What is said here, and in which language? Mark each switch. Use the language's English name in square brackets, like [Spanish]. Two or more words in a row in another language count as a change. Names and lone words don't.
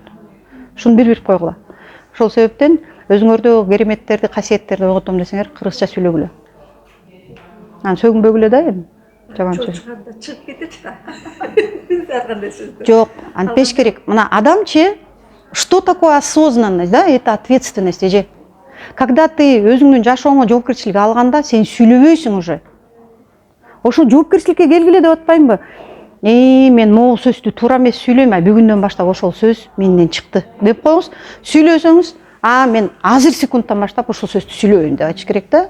[Kyrgyz] Ушуну билип койгула. Ошол себептен өзүңөрдө кереметтерди, касиеттерди ойготом десеңер, кыргызча сүйлөгүлө. Анан сөгүнбөгүлө да эми. Жаманчы. Чыганда чыгып кетет да. Ар кандай сөздө. Жок, антпеш керек. Мына адамчы, [Russian] что такое осознанность, да, это ответственность эже. Когда ты [Kyrgyz] өзүңдүн жашооңо жоопкерчилик алганда, сен сүйлөбөйсүң уже. Ошо жоопкерчиликке келгиле деп атпаймынбы? Мен могул сөздү туура эмес сүйлөйм, бүгүндөн баштап ошол сөз менден чыкты деп коюңуз. Сүйлөсөңүз, мен азыр секундтан баштап ошол сөздү сүйлөбөйм деп айтыш керек да.